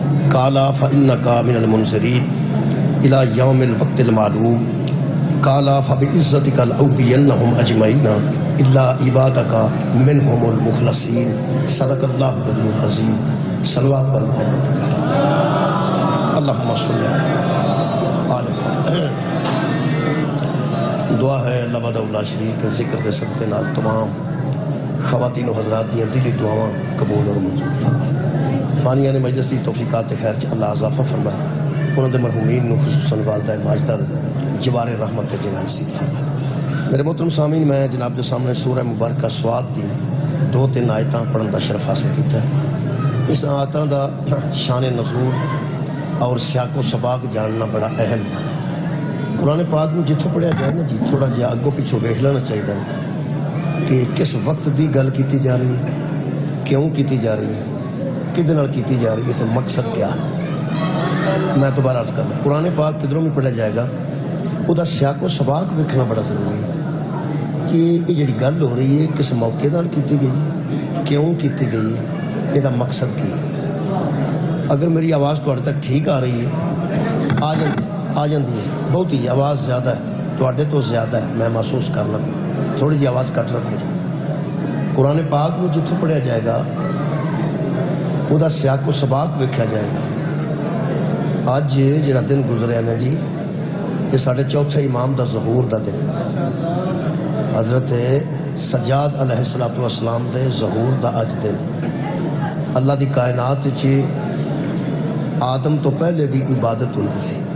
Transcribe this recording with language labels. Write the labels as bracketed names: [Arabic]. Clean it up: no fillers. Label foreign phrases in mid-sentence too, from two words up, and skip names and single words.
[Arabic] قالا فإنک من المنذرین الی یوم الوقت المعلوم قالا فبعزتک لأغوینہم اجمعین الا عبادک منہم المخلصین صدق اللہ العلی العظیم صلوات پر اللہم صلی علیہ [Punjabi] دعا ہے [Arabic] اللہ وحدہ لا شریک [Punjabi] ذکر دے صدقے نال تمام خواتین و حضرات دیاں دلی دعاواں قبول اور منظور فرمائے فانیان مجلس دی توفیقات خیر چ اللہ اضافہ فرمائے انہوں دے مرحومین نو خصوصاً والدہ ماجدہ جوار رحمت جنان نصیب فرمائے میرے محترم سامعین میں جناب دے سامنے سورہ مبارکہ سواد دی 2-3 آیتاں پڑھن دا شرف حاصل کیتا ہے اس آیتاں دا شان نزول اور سیاق و سباق جاننا بڑا اہم ہے قرآن پاک میں جتھوں پڑھیا جائے نا جی تھوڑا جہا اگوں پیچھوں ویکھ لینا چاہیے کہ کس وقت دی گل کیتی جا رہی ہے کیوں کیتی جا رہی ہے کدے نال کیتی جا رہی ہے تو مقصد کیا ہے میں دوبارہ عرض کرنا قرآن پاک کدھروں بھی پڑھا جائے گا وہ دا سیاق و سباق ویکھنا بڑا ضروری ہے کہ یہ جڑی گل ہو رہی ہے کس موقع نال کیتی گئی ہے کیوں کیتی گئی ہے یہ دا مقصد کی ہے اگر میری آواز تھوڑے تک ٹھیک آ رہی ہے آ جاندی ہے بہت ہی آواز زیادہ ہے تھوڑے تو زیادہ ہے میں محسوس کرنا تھوڑی جی آواز کٹ رکھو قرآن پاک میں جتوں پڑھیا جائے گا وہ دا سیاق و سباق ویکھیا جائے گا آج جڑا دن گزرے نا جی یہ ساڑھے چوتھے امام دا ظہور دا دن حضرت سجاد [Arabic] علیہ السلام [Punjabi] دے ظہور دا اج دن اللہ دی کائنات چی آدم تو پہلے بھی عبادت ہوندی سی